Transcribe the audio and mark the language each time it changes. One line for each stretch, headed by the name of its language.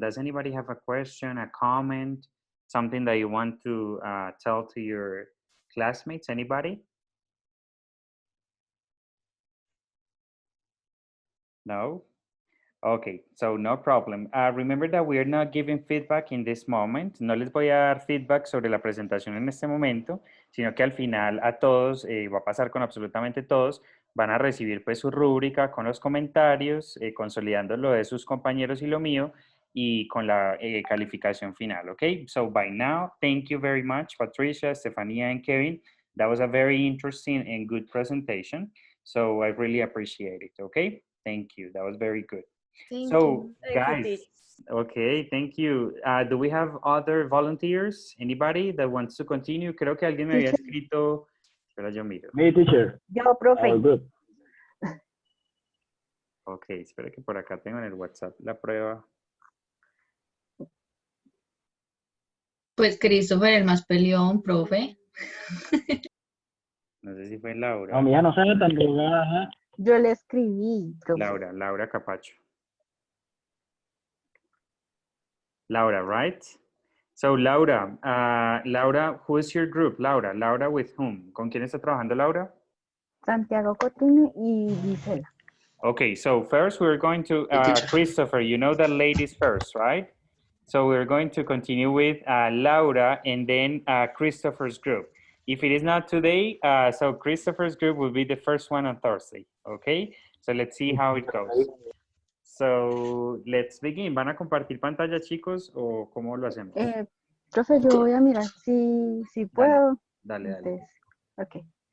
English: Does anybody have a question, a comment, something that you want to tell to your classmates? Anybody? No? Okay, so no problem. Remember that we are not giving feedback in this moment.
Spanish: No les voy a dar feedback sobre la presentación en este momento, sino que al final a todos, va a pasar con absolutamente todos, van a recibir pues su rúbrica con los comentarios, consolidando lo de sus compañeros y lo mío, y con la calificación final, okay?
English: So by now, thank you very much, Patricia, Estefania, and Kevin. That was a very interesting and good presentation. So I really appreciate it, okay? Thank you, that was very good. Thank So, you. Thank you, guys, teacher. okay, thank you. Do we have other volunteers? Anybody that wants to continue?
Spanish: Creo que alguien me había
English: Teacher.
Spanish: escrito. Espera, yo miro.
English: Me, teacher.
Spanish: Yo, profe.
English: Our group.
Spanish: Ok, espera que por acá tengo en el WhatsApp la prueba. Pues Christopher, el más peleón, profe. No sé si fue Laura. No, mija, no se ve tan drogada, ajá. Yo le escribí, profe. Laura Capacho.
English: Laura, right? So, Laura, who is your group? Laura with whom?
Spanish: ¿Con quién está trabajando Laura? Santiago Coutinho y Gisela.
English: Okay, so first we're going to, Christopher, you know the ladies first, right? So we're going to continue with Laura and then Christopher's group. If it is not today, so Christopher's group will be the first one on Thursday, okay? So let's see how it goes. So let's begin.
Spanish: ¿Van a compartir pantalla, chicos, o cómo lo hacemos? Profe, yo voy a mirar si puedo. Dale. Entonces, ok.